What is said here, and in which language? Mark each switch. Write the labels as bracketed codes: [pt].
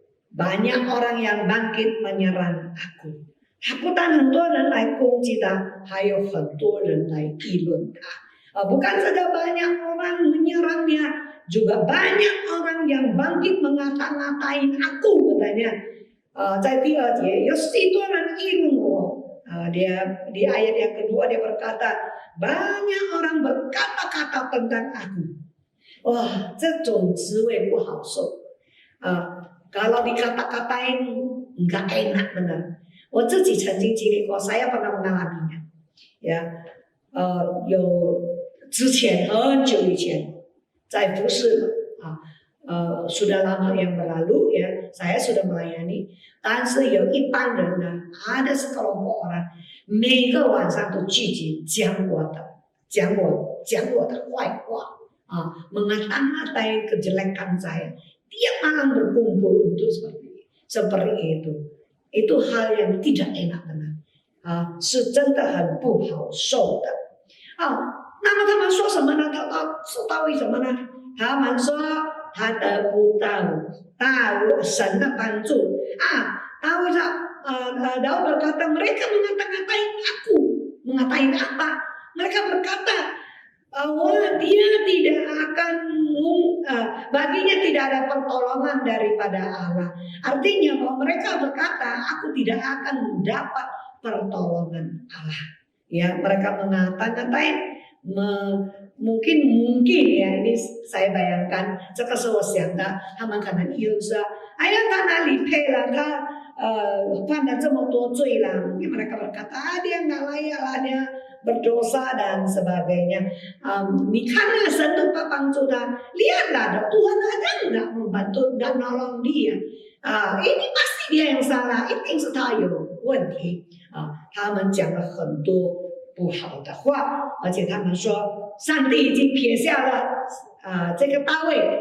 [id] Banyak orang yang bangkit menyerang aku. [zh] 他不但很多人来攻击他，还有很多人来议论他。 [id] Bukan saja banyak orang menyerangnya, juga banyak orang yang bangkit mengata-ngatain aku katanya. [zh] 在第二节有许多人议论我。 [id] dia di ayat yang kedua dia berkata, banyak orang berkata-kata tentang aku. Wah, [zh] 这种滋味不好受。 [id] kalau dikata-katain enggak enak benar. [zh] 我自己曾经经历过 [id] saya pernah mengalaminya. Ya, [zh] 有之前很久以前在服侍 [id] sudah lama yang berlalu ya, saya sudah melayani. [zh] 但是有一帮人呢 [id] ada sekelompok orang [zh] 每个晚上都聚集讲我的坏话 [id] mengata-ngatai kejelekan saya. Tiap malam berkumpul untuk seperti itu. Itu hal yang tidak enak benar. [zh] 是真的很不好受的。那么他们说什么呢？说到为什么呢？他们说他得不到神的帮助。 [id] Daud berkata, mereka mengata-ngatain aku. Mengatain apa? Mereka berkata, dia tidak akan, baginya tidak ada pertolongan daripada Allah. Artinya bahwa mereka berkata, aku tidak akan mendapat pertolongan Allah. Ya, mereka mengata-ngatain, mungkin ya, ini saya bayangkan, [zh] 这个是我想的，他们可能又说，哎呀，他哪里配了？他犯了这么多罪了。 [id] Mereka berkata, dia nggak layak lah, dia berdosa dan sebagainya. [zh] 你看那个神都不帮助他， [id] lihatlah Tuhan ada nggak membantu dan nolong dia. Ini pasti dia yang salah, [zh] 一定是他有问题。他们讲了很多不好的话，而且他们说上帝已经撇下了这个大卫。